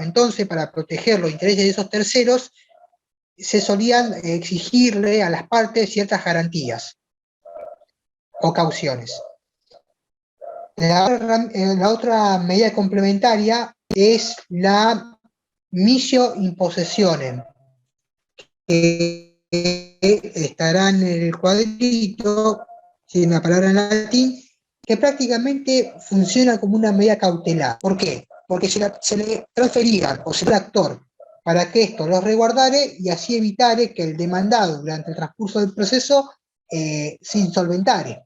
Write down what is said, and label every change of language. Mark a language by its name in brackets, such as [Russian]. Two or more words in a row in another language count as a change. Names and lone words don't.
[Spanish] Entonces, para proteger los intereses de esos terceros, se solían exigirle a las partes ciertas garantías o cauciones. La otra medida complementaria es la [Latin] missio in possessionem, [Spanish] que estará en el cuadrito, tiene una palabra en latín, que prácticamente funciona como una medida cautelar. ¿Por qué? Porque se le transferían o se le al actor para que esto los resguardare y así evitare que el demandado durante el transcurso del proceso se insolventare.